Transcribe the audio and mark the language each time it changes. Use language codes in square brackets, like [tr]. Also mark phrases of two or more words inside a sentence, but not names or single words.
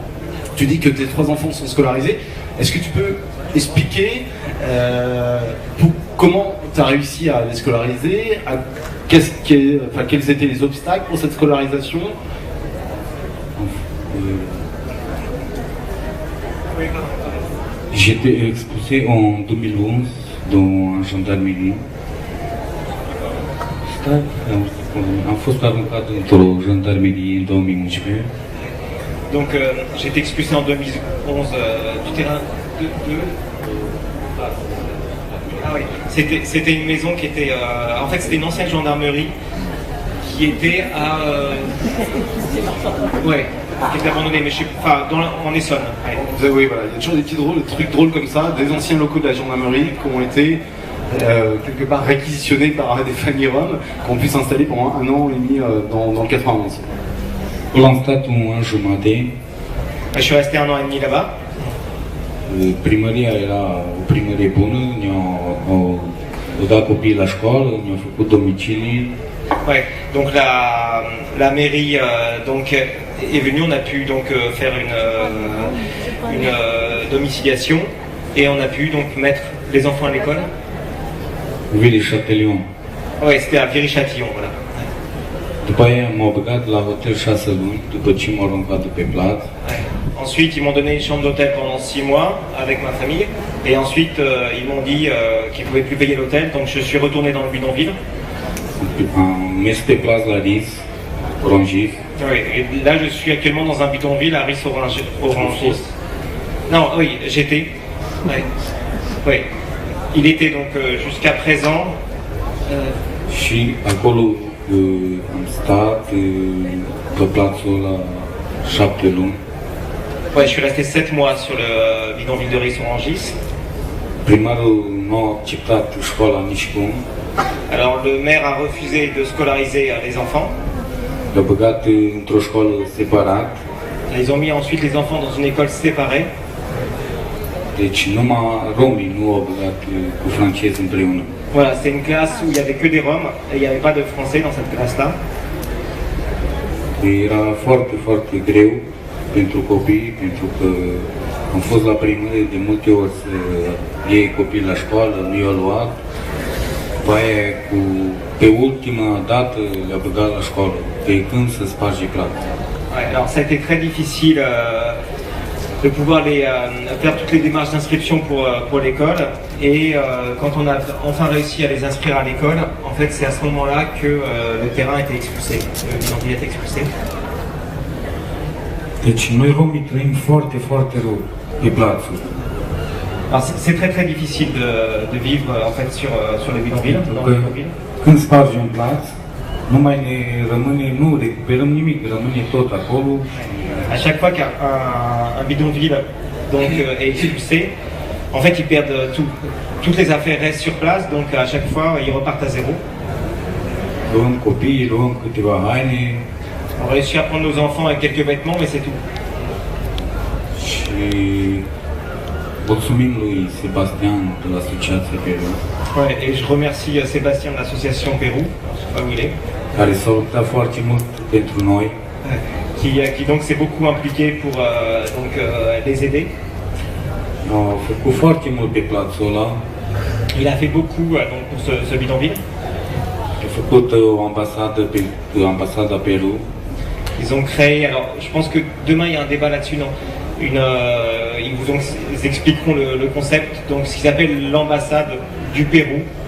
[fr] Tu dis que tes 3 enfants sont scolarisés, est-ce que tu peux expliquer comment tu as réussi à les scolariser, quels étaient les obstacles pour cette scolarisation? J'étais expulsé en 2011 dans un gendarmerie. [ro] Am fost aruncat într-o gendarmerie în 2011. [fr] Donc j'ai été expulsé en 2011 du terrain de... Ah oui, c'était une maison qui était... en fait c'était une ancienne gendarmerie qui était à... ouais, qui était abandonnée, mais je sais pas, en Essonne. Ouais. Oui, voilà, il y a toujours des petits trucs drôles comme ça, des anciens locaux de la gendarmerie qui ont été quelque part réquisitionnés par des familles roms, qui ont pu s'installer pendant 1 an et demi dans le 91. [ro] L-am stat un an jumate. [fr] Je suis resté 1 an et demi là-bas. [ro] Primăria era o primărie bună, ne-au dat copiii la școală, ne-au făcut domicilii. [fr] Ouais, donc la mairie donc est venue, on a pu donc faire une domiciliation et on a pu donc mettre les enfants à l'école. Viry-Châtillon. Ouais, c'était à Viry-Châtillon, voilà. [ro] După aia m-au băgat la hotel 6 luni, după ce m-au aruncat de pe plac. [fr] Ensuite, ils m'ont donné une chambre d'hôtel pendant 6 mois avec ma famille. Et ensuite, ils m'ont dit qu'ils ne pouvaient plus payer l'hôtel. Donc, je suis retourné dans le bidonville. [ro] Am mers pe plac la RIS. Orangis. [fr] Oui, et là je suis actuellement dans un bidonville à Ris-Orangis. Non, oui, j'étais. Ouais. Oui. Il était donc jusqu'à présent. [ro] Și acolo am stat pe plațul ăla 7 luni. [fr] Ouais, je suis resté 7 mois sur le bidonville de Ris-Orangis. [ro] Primarul nu a acceptat școala nici cum. [fr] Alors le maire a refusé de scolariser les enfants. [ro] Le-a băgat într-o școală separat. [fr] Ils ont mis ensuite les enfants dans une école séparée. [ro] Deci numai romii nu au băgat cu francezi împreună. [fr] Voilà, c'est une classe où il n'y avait que des Roms et il n'y avait pas de Français dans cette classe-là. [ro] Era foarte, foarte greu pentru copii, pentru că am fost la primărie de multe ori să iei copii la școală, nu i-au luat. După aia, pe ultima dată le-a băgat la școală, pe când să sparge plata. [fr] Ouais, alors ça a été très difficile de pouvoir faire toutes les démarches d'inscription pour l'école. Et quand on a enfin réussi à les inscrire à l'école, en fait c'est à ce moment-là que le terrain était expulsé, le bidonville était expulsé. [ro] Deci noi romii trăim foarte, foarte rău pe plațuri. [fr] Alors c'est très très difficile de vivre en fait sur le bidonville, dans le bidonville. [ro] Când spargem plaț, nu mai ne rămâne, nu recuperăm nimic, rămâne tot acolo. [fr] À chaque fois qu'un bidonville donc, est expulsé, en fait ils perdent tout. Toutes les affaires restent sur place, donc à chaque fois ils repartent à zéro. [ro] Luăm copiii, luăm câteva haine. [fr] On réussit à prendre nos enfants avec quelques vêtements, mais c'est tout. [ro] Și mulțumim lui Sebastian de l'Associație Peru. [fr] Ouais, et je remercie Sébastien de l'association Pérou, je sais pas où il est, [ro] Care s-a luptat foarte mult pentru noi. [fr] qui donc s'est beaucoup impliqué pour les aider. [ro] A făcut foarte mult pe plațul ăla. [fr] Il a fait beaucoup donc, pour ce bidonville. [ro] A făcut o ambasadă pe ambasada Peru. [fr] Ils ont créé, alors je pense que demain il y a un débat là-dessus, non ils vous expliqueront le concept, donc ce qui s'appelle l'ambassade du Pérou.